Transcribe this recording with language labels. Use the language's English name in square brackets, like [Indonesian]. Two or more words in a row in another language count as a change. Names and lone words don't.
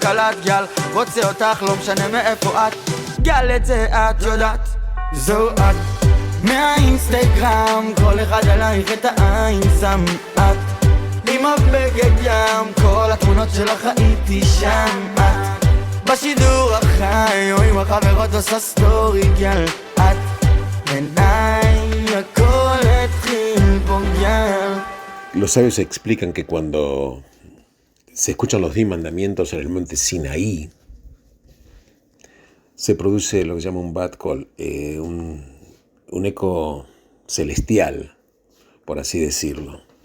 [Hebrew] קלט גל רוצה אותך לא משנה מאיפה את גל את זה את יודעת זו את מהאינסטגרם כל אחד עלייך את העין שם את עם הבגד ים כל התמונות שלך הייתי שם את בשידור החי או עם החברות עושה סטורי גל את עיניי הכל התחיל פה גל [Spanish] Los sabios explican que cuando se escuchan los 10 mandamientos en el monte Sinaí, se produce lo que se llama un [Hebrew] בת קול, [Spanish] un eco celestial, por así decirlo.